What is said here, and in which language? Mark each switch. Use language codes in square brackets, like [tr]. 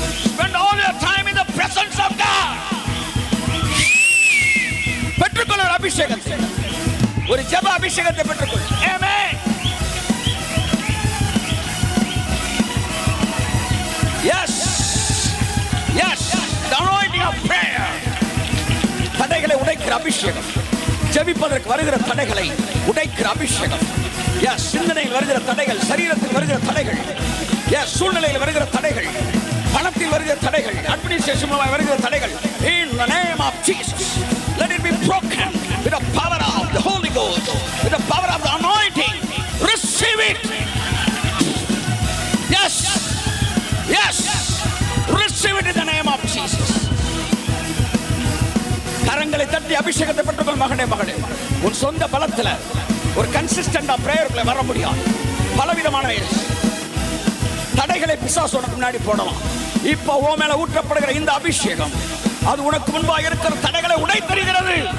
[en] Spend all your time in the presence of God. [ta] பெற்றுக்கொள்ள அபிஷேகத்தை, ஒரு ஜெப அபிஷேகத்தை பெற்றுக்கொள். ஆமென். [en] Yes. Yes. The anointing of prayer. [ta] தடைகளை உடைக்கிற அபிஷேகம். ஜெபிப்பதற்கு வருகிற தடைகளை உடைக்கிற அபிஷேகம். Yes. சிந்தனையில் வருகிற தடைகள், சரீரத்தில் வருகிற தடைகள், Yes. சூழ்நிலையில் வருகிற தடைகள், பணத்தில் வருகிற தடைகள், [en] Administration மூலமாக வருகிற தடைகள், in the name of Jesus, let it be broken with the power of the Holy Ghost, with the power of the anointing. Receive it. Yes. Yes. Receive it in the name of Jesus. [ta] கரங்களை தட்டி அபிஷேகத்தை பெற்றுக்கொள் மகனே, மகளே. உன் சொந்த பலத்தில் ஒரு கன்சிஸ்டன்டா பிரேயருக்குள்ள வர முடியாது. பலவிதமான தடைகளை பிசாசு உனக்கு முன்னாடி போடலாம். இப்போ உன் மேல ஊற்றப்படுகிற இந்த அபிஷேகம் அது உனக்கு முன்பாக இருக்கிற தடைகளை உடைத்தறிகிறது.